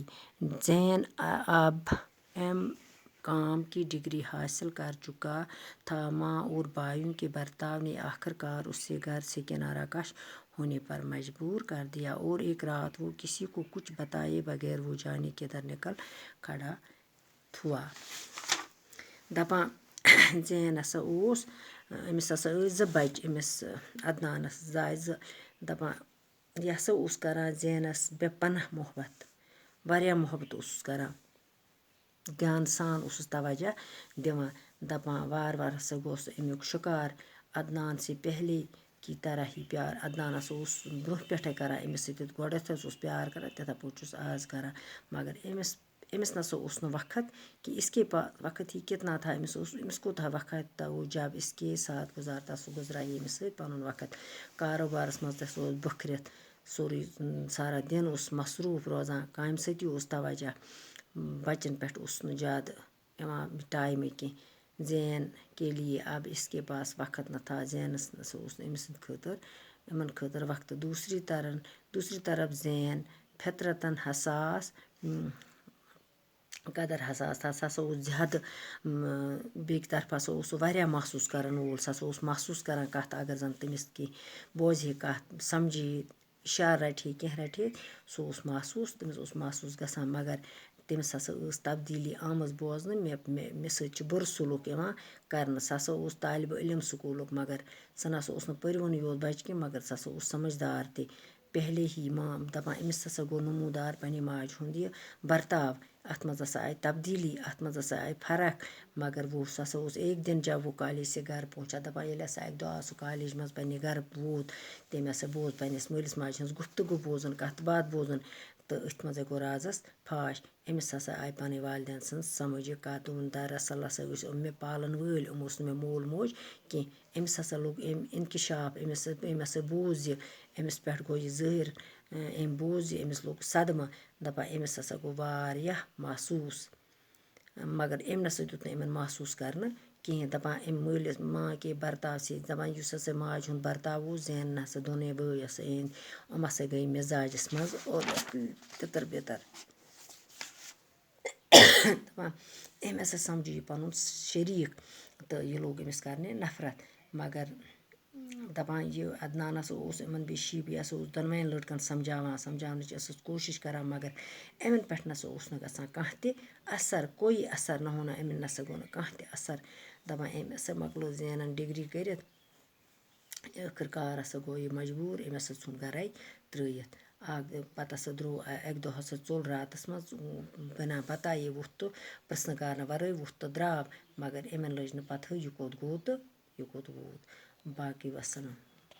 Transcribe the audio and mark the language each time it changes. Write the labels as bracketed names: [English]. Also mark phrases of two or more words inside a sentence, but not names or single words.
[Urdu] زین اب M.Com کی ڈگری حاصل کر چکا تھا. ماں اور بھائیوں کے برتاؤ نے آخرکار اسے گھر سے کنارہ کش ہونے پر مجبور کر دیا اور ایک رات وہ کسی کو کچھ بتائے بغیر وہ جانے کدھر نکل کھڑا ہوا. [Kashmiri] دپان زین ہسا اوس أمِس ہسا ٲسۍ 2 بچہِ أمِس عدنانس زایہِ 2. دپان یہِ ہسا اوس کران زینس بے پناہ محبت، واریاہ محبت اوسُس کران، دیان سان اوسُس توجہ دِوان. دپان وارٕ وارٕ ہسا گوٚو سُہ امیُک شکار. [Urdu] عدنان سے پہلے کی طرح ہی پیار. [Kashmiri] عدنان ہسا اوس برونٛہہ پٮ۪ٹھے کران أمِس سۭتۍ گۄڈٕنٮ۪تھ حظ اوس پیار کران تِتھے پٲٹھۍ چھُس آز کران مگر أمِس نسا اوس نہٕ وقت کہ [Urdu] اس کے پاس وقت ہی کتنا تھا. [Kashmiri] أمِس کوٗتاہ [Urdu] وقت تھا وہ جب اس کے ساتھ گزارتا [Kashmiri] سُہ گزارے أمِس سۭتۍ پنُن وقت. کاروبارس منٛز تہِ اوس بٔکھرِتھ سورُے سارا دِن اوس مصروٗف روزان، کامہِ سۭتی اوس توجہ، بچن پٮ۪ٹھ اوس نہٕ زیادٕ یِوان ٹایمٕے کینٛہہ. [Urdu] زین کے لیے اب اس کے پاس وقت نہ تھا. [Kashmiri] زینس نسا اوس نہٕ أمۍ سٕنٛدِ خٲطرٕ یِمن خٲطرٕ وقت. [Urdu] دوسری طرف زین فطرتاً حساس قدر حساس تھا. [Kashmiri] سُہ ہسا اوس زیادٕ بیٚکہِ طرفہٕ ہسا اوس سُہ واریاہ محسوٗس کرن وول. سُہ ہسا اوس محسوٗس کران کتھ اگر زن تٔمِس کینٛہہ بوزِ ہے کتھ سمجھی ہے اِشارٕ رٹہِ ہے کینٛہہ رٹہِ ہے سُہ اوس محسوٗس تٔمِس اوس محسوٗس گژھان مگر تٔمِس ہسا ٲس تبدیٖلی آمٕژ بوزنہٕ مےٚ سۭتۍ چھُ بُرٕ سلوٗک یِوان کرنہٕ. سُہ ہسا اوس طالبہِ علم سکوٗلُک مگر سُہ نسا اوس نہٕ پٔرۍوُنٕے یوت بچہِ کینٛہہ مگر سُہ ہسا اوس سمجھدار تہِ. [Urdu] پہلے ہی ماں [Kashmiri] دپان أمِس ہسا گوٚو نموٗدار پننہِ ماجہِ ہُنٛد یہِ برتاو. اتھ منٛز ہسا آیہِ تبدیٖلی، اتھ منٛز ہسا آیہِ فرق مگر سُہ ہسا اوس [Urdu] ایک دن جب وہ کالج سے گھر پہنچا. [Kashmiri] دپان ییٚلہِ ہسا اکہِ دۄہ آو سُہ کالج منٛز پننہِ گھرٕ ووت تٔمۍ ہسا بوز پننِس مٲلِس ماجہِ ہٕنٛز گفتگوٗ بوزُن کتھ باتھ بوزُن تہٕ أتھۍ منٛزے گوٚو رازس فاش. أمِس ہسا آیہِ پنٕنۍ والدین سٕنٛز سمجھ یہِ کتھ. دوٚپُن دراصل ہسا ٲسۍ یِم مےٚ پالن وٲلۍ یِم اوس نہٕ مےٚ مول موج کینٛہہ. أمِس ہسا لوٚگ أمۍ انکشاف أمۍ ہسا بوٗز یہِ أمِس پٮ۪ٹھ گوٚو یہِ ظٲہِر أمۍ بوٗز یہِ أمِس لوٚگ صدمہٕ. دپان أمِس ہسا گوٚو واریاہ محسوٗس مگر أمۍ نسا دیُت نہٕ یِمن محسوٗس کرنہٕ کِہیٖنۍ. دپان أمۍ مٲلِس [Urdu] ماں کے برتاو سے [Kashmiri] دپان یُس ہسا ماجہِ ہُنٛد برتاو اوس زینن ہسا دۄنوے بٲے ہسا أنۍ یِم ہسا گٔے مزاجس منٛز تِتٕر بِتٕر. دپان أمۍ ہسا سمجھی یہِ پنُن شریٖک تہٕ یہِ لوگ أمِس کرنہِ نفرت مگر دپان یہِ عدنان ہسا اوس یِمن بیٚیہِ شیٖبہٕ یہِ ہسا اوس دۄنوَے لڑکن سمجھاونٕچ ٲسٕس کوٗشش کران مگر یِمن پٮ۪ٹھ نسا اوس نہٕ گژھان کانٛہہ تہِ اثر. [Urdu] کوئی اثر نہ ہونا. [Kashmiri] یِمن نسا گوٚو نہٕ کانٛہہ تہِ اثر. دپان أمۍ ہسا مۄکلو زینن ڈگری کٔرِتھ ٲخٕر کار ہسا گوٚو یہِ مجبوٗر أمۍ ہسا ژھُن گرے ترٲیِتھ پتہٕ ہسا درٛوو اَکہِ دۄہ ہسا ژوٚل راتس منٛز بنا بتایے ووٚتھ تہٕ پرژھنہٕ کارنہٕ ورٲے ووٚتھ تہٕ درٛاو مگر یِمن لٔج نہٕ پتہٕ ہٕے یہِ کوٚت گوٚو تہٕ یہِ کوٚت ووت باقٕے وسلام